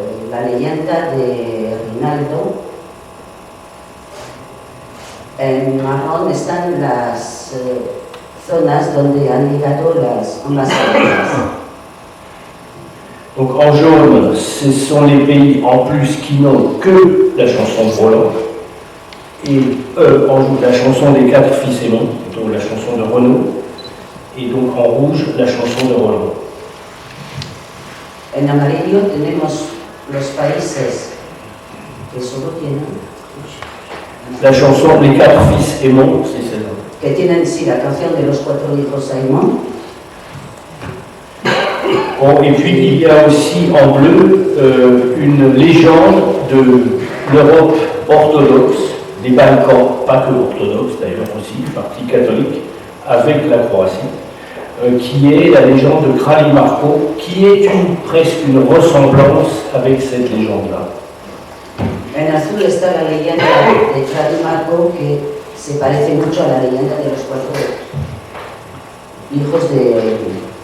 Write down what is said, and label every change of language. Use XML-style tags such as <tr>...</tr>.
<es>la leyenda de Rinaldo. En marrón están las zonas donde han ligado ambas cadenas.</es> <fr>Donc en jaune, ce sont les pays en plus qui n'ont que la chanson de Roland. Et en jaune, la chanson des 4 fils aimants, plutôt la chanson de Renaud. Et donc en rouge, la chanson de Roland.</fr> <es>En amarillo tenemos los países que solo tienen</es> <fr>la chanson des 4 fils aimants, c'est celle-là.</fr> <es>Que tienen sí la canción de los 4 hijos Aimón.</es> <fr>Bon, et puis il y a aussi en bleu une légende de l'Europe orthodoxe, des Balkans, pas que orthodoxe d'ailleurs aussi, partie catholique, avec la Croatie, qui est la légende de Kralj Marko, qui est presque une ressemblance avec cette légende-là.</fr> <es>En azul está la leyenda de Kralj Marko, que se parece mucho a la leyenda de los 4 hijos de...</es>